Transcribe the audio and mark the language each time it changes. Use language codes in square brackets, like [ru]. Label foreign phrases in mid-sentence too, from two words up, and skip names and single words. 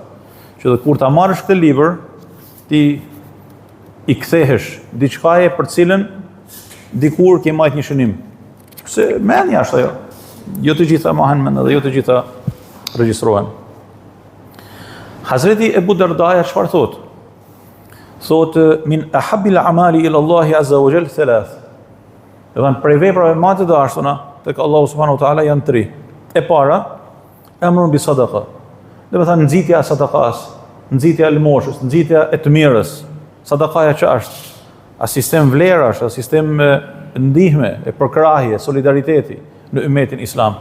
[sq] Që dhe kur ta marrësh këtë libër, ti i kthehesh diçkaje për cilën dikur ke marrë një shënim. Se mendja është ajo. Jo të gjitha mahen mend dhe jo të gjitha regjistrohen. Hazreti Ebu Dardaja çfarë thotë? [ar] Thotë من أحب الأعمال إلى الله عز وجل ثلاث. [sq] Do të thonë prej veprave më të dashura tek Allahu [ar] سبحانه وتعالى [sq] janë 3. E para, [ar] أمر بصدقة. [sq] Do të thonë nxitja e sadakas, nxitja e lëmoshës, nxitja e të mirës. Sadakaja që është? as sistem vlerash, as sistem ndihme, e përkrahje, solidariteti në ummetin islam.